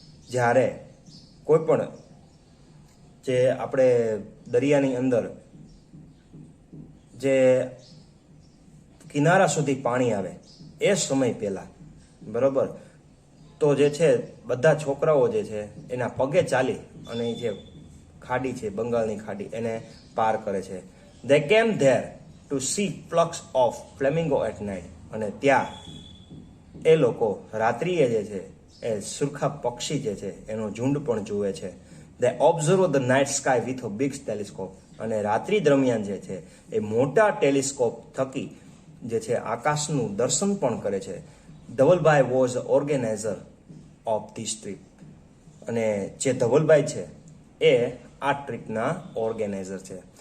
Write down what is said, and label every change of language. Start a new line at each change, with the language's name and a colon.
Gujarati: જ્યારે કોઈ પણ જે આપણે દરિયાની અંદર જે કિનારા સુધી પાણી આવે એ સમય પહેલા, બરોબર, તો જે છે બધા છોકરાઓ જે છે એના પગે ચાલી અને જે ખાડી છે બંગાળની ખાડી એને પાર કરે છે.
English: They came there to see flocks of flamingo at night.
Gujarati: અને ત્યાં એ લોકો રાત્રિએ જે છે એ સુરખા પક્ષી જે છે એનો ઝુંડ પણ જુએ છે.
English: They observe the night sky with a big telescope.
Gujarati: અને રાત્રિ દરમિયાન જે છે એ મોટા ટેલિસ્કોપ થકી જે છે આકાશનું દર્શન પણ કરે છે.
English: ધવલભાઈ was organizer of this trip.
Gujarati: અને જે ધવલભાઈ છે એ આ ટ્રીપના ઓર્ગેનાઇઝર છે.